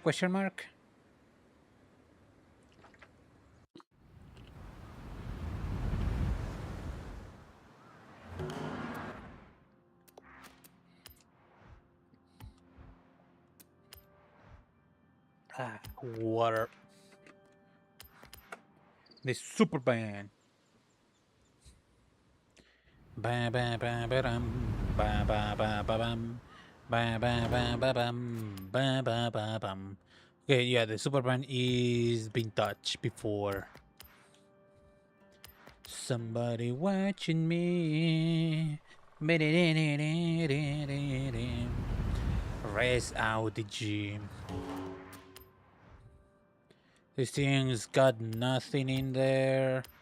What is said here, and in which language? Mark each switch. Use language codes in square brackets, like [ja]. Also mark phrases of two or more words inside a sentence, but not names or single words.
[en] Question mark. Ah, water. The super band. Ba ba ba ba dum. Ba ba ba ba bum. Ba ba ba ba bum. Ba ba ba bum. Okay, yeah, the super band is being touched before. Somebody watching me. Race out the gym. This thing's got nothing in there.